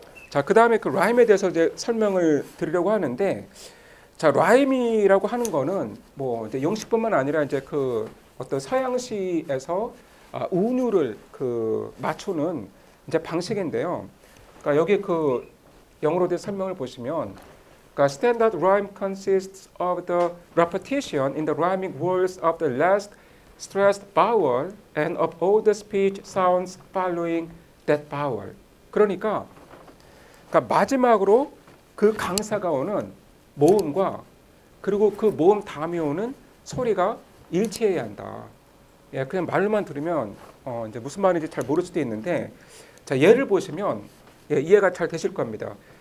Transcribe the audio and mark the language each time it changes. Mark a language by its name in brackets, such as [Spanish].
[Korean] 자, 그 다음에 그 라임에 대해서 이제 설명을 드리려고 하는데, 자, 라임이라고 하는 거는 뭐 이제 영식뿐만 아니라 이제 그 어떤 서양시에서 운율을 그 맞추는 이제 방식인데요. 그러니까 여기 그 영어로 된 설명을 보시면, 그러니까 [English] standard rhyme consists of the repetition in the rhyming words of the last stressed vowel and of all the speech sounds following that vowel. [Korean] 그러니까 마지막으로 그 강사가 오는 모음과 그리고 그 모음 다음에 오는 소리가 일치해야 한다. 예, 그냥 말로만 들으면 이제 무슨 말인지 잘 모를 수도 있는데, 자, 예를 보시면 예, 이해가 잘 되실 겁니다.